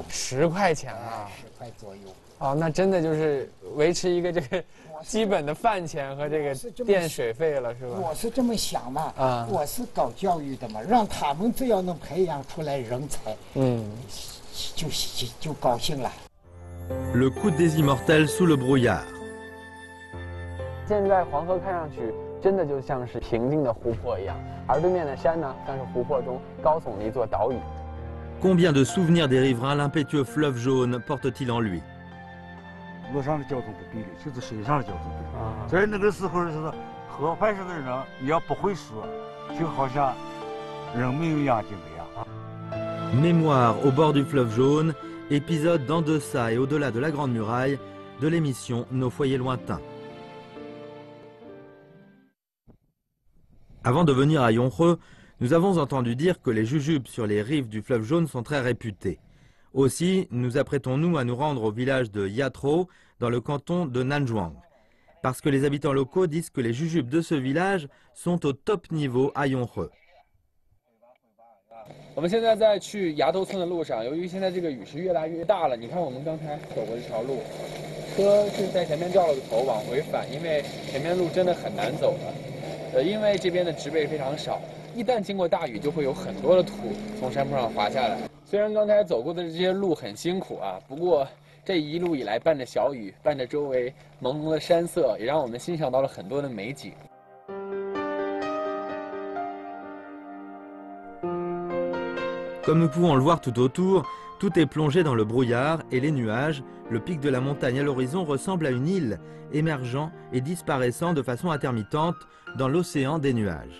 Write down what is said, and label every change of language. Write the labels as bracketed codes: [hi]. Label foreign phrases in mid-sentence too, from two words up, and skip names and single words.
[zh] 10 块钱啊！10块左右。那真的就是维持一个这个基本的饭钱和这个电水费了，是吧？我是这么想嘛。我是搞教育的嘛，让他们只要能培养出来人才，就高兴了。 [fr] Le coude des immortels sous le brouillard. [zh] 现在黄河看上去真的就像是平静的湖泊一样，而对面的山呢，像是湖泊中高耸的一座岛屿。 [fr] Combien de souvenirs des riverains l'impétueux fleuve Jaune porte-t-il en lui? [zh] 路上的交通不比例，就是水上的交通比例。在那个时候是河畔上的人，你要不会说，就好像人没有眼睛一样。 [fr] Mémoire au bord du fleuve Jaune, épisode d'en deçà et au-delà de la Grande Muraille, de l'émission Nos foyers lointains. Avant de venir à Yonreux, nous avons entendu dire que les jujubes sur les rives du fleuve Jaune sont très réputés. Aussi, nous apprêtons-nous à nous rendre au village de Yatro, dans le canton de Nanjouang. Parce que les habitants locaux disent que les jujubes de ce village sont au top niveau à Yonreux. [zh] 我们现在在去崖头村的路上，由于现在这个雨是越来越大了，你看我们刚才走过这条路，车是在前面掉了个头往回返，因为前面路真的很难走了。因为这边的植被非常少，一旦经过大雨，就会有很多的土从山坡上滑下来。虽然刚才走过的这些路很辛苦啊，不过这一路以来伴着小雨，伴着周围朦胧的山色，也让我们欣赏到了很多的美景。 [fr] Comme nous pouvons le voir tout autour, Tout est plongé dans le brouillard et les nuages, le pic de la montagne à l'horizon ressemble à une île, émergeant et disparaissant de façon intermittente dans l'océan des nuages.